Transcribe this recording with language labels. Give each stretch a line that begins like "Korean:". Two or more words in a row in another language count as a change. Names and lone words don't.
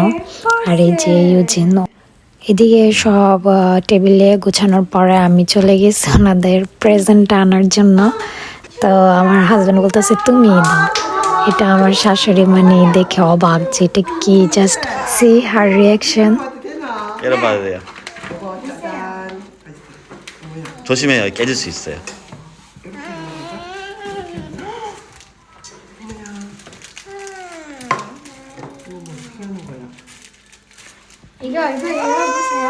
Bangla: আর এই যে ইউজিন এদিকে সব টেবিলে গোছানোর পরে আমি চলে গেছি ওনাদের প্রেজেন্ট আনার জন্য। তো আমার হাজব্যান্ড বলতেছে তুমি দাও। এটা আমার শাশুড়ি দেখে অবাক যে এটা কি,
English: just see her reaction.
Korean: 열어봐야 돼요. 조심해요. 깨질 수 있어요. 이거 열어보세요.